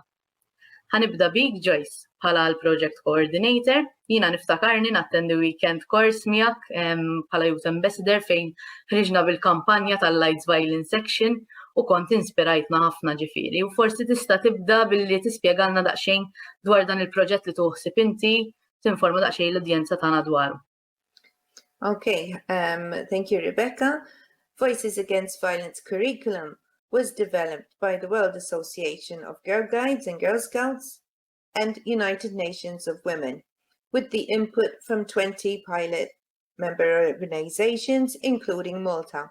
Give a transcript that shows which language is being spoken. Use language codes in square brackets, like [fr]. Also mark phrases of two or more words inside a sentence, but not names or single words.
[mt] Ħanibda bik Joyce bħala l-Project Coordinator, jiena niftakarni nattendi [en] weekend course [mt] miegħek bħala [en] Youth Ambassador [mt] fejn ħriġna bil-kampanja tal-Lights Violence Action u kont inspirajtna ħafna ġifieri u forsi tista' tibda billi tispjegalna daqsxejn dwar dan il-proġett li tuħsib inti tinforma daqsxejn l-udjenza tagħna dwaru. [en] Okay, thank you, Rebecca. Voices Against Violence curriculum was developed by the World Association of Girl Guides and Girl Scouts and United Nations of Women, with the input from 20 pilot member organizations, including Malta.